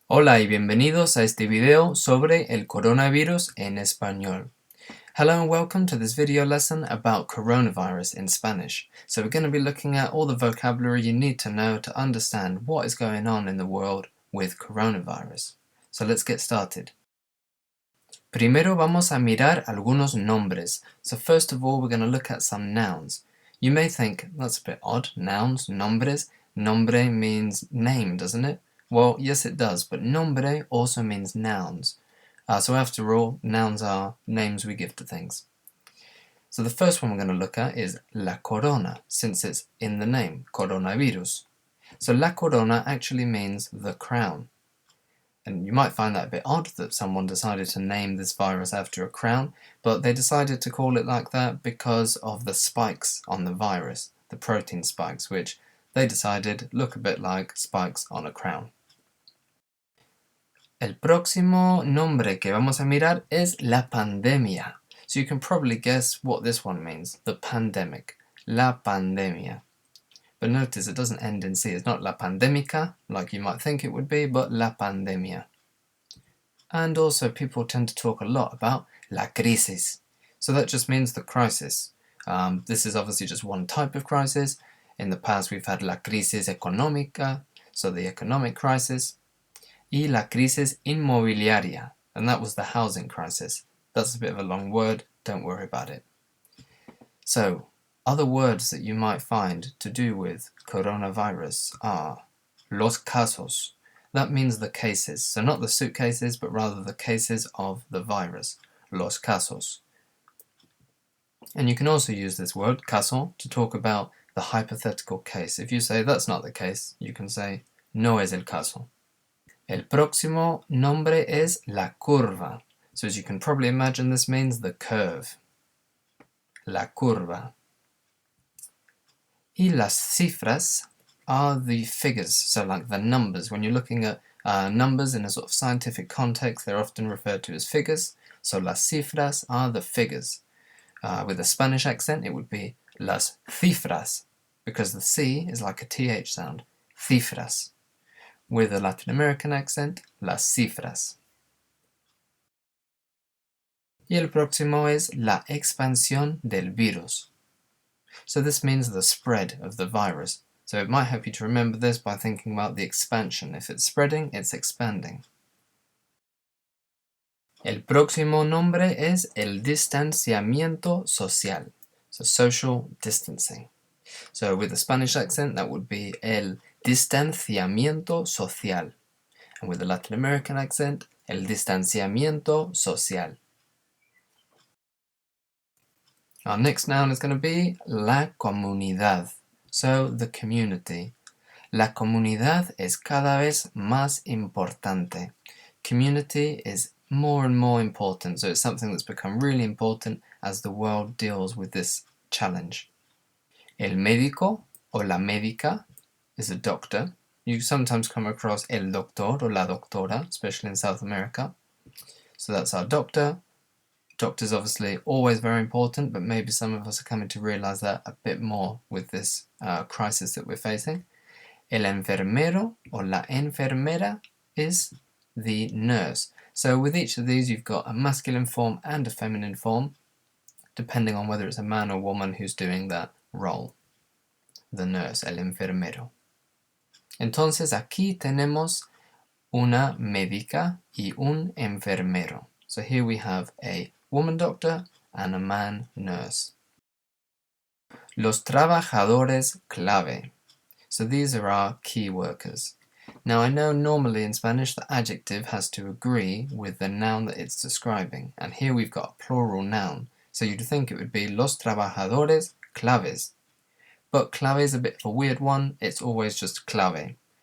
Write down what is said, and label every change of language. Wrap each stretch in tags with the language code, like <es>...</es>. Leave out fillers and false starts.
<es>Hola y bienvenidos a este video sobre el coronavirus en español.</es> <en>Hello and welcome to this video lesson about coronavirus in Spanish. So we're going to be looking at all the vocabulary you need to know to understand what is going on in the world with coronavirus. So let's get started.</en> <es>Primero vamos a mirar algunos nombres.</es> <en>So first of all, we're going to look at some nouns. You may think, that's a bit odd, nouns, nombres. Nombre means name, doesn't it? Well, yes it does, but nombre also means nouns. So after all, nouns are names we give to things. So the first one we're going to look at is la corona, since it's in the name, coronavirus. So la corona actually means the crown. And you might find that a bit odd that someone decided to name this virus after a crown, but they decided to call it like that because of the spikes on the virus, the protein spikes, which they decided look a bit like spikes on a crown.</en> <es>El próximo nombre que vamos a mirar es la pandemia.</es> <en>So you can probably guess what this one means, the pandemic, la pandemia. But notice it doesn't end in C, it's not la pandemica, like you might think it would be, but la pandemia. And also people tend to talk a lot about la crisis. So that just means the crisis. This is obviously just one type of crisis. In the past we've had</en> <es>la crisis económica,</es> <en>so the economic crisis,</en> <es>y la crisis inmobiliaria,</es> <en>and that was the housing crisis. That's a bit of a long word, don't worry about it. So, other words that you might find to do with coronavirus are los casos. That means the cases, so not the suitcases, but rather the cases of the virus, los casos. And you can also use this word, caso, to talk about the hypothetical case. If you say that's not the case, you can say</en> <es>no es el caso. El próximo nombre es la curva.</es> <en>So as you can probably imagine, this means the curve. La curva.</en> <es>Y las cifras</es> <en>are the figures, so like the numbers. When you're looking at numbers in a sort of scientific context, they're often referred to as figures. So las cifras are the figures. With a Spanish accent, it would be las cifras, because the C is like a TH sound, cifras. With a Latin American accent, las cifras.</en> <es>Y el próximo es la expansión del virus.</es> <en>So this means the spread of the virus. So it might help you to remember this by thinking about the expansion. If it's spreading, it's expanding.</en> <es>El próximo nombre es el distanciamiento social.</es> <en>So social distancing. So with a Spanish accent, that would be el distanciamiento social. And with a Latin American accent, el distanciamiento social. Our next noun is going to be la comunidad, so the community.</en> <es>La comunidad es cada vez más importante.</es> <en>Community is more and more important, so it's something that's become really important as the world deals with this challenge.</en> <es>El médico o la médica</es> <en>is a doctor. You sometimes come across el doctor or la doctora, especially in South America. So that's our doctor. Doctor's obviously always very important, but maybe some of us are coming to realize that a bit more with this crisis that we're facing. El enfermero or la enfermera is the nurse. So with each of these you've got a masculine form and a feminine form, depending on whether it's a man or woman who's doing that role. The nurse, el enfermero.</en> <es>Entonces aquí tenemos una médica y un enfermero.</es> <en>So here we have a woman doctor and a man nurse.</en> <es>Los trabajadores clave.</es> <en>So these are our key workers. Now I know normally in Spanish the adjective has to agree with the noun that it's describing, and here we've got a plural noun, so you'd think it would be los trabajadores claves. But clave is a bit of a weird one, it's always just clave.</en>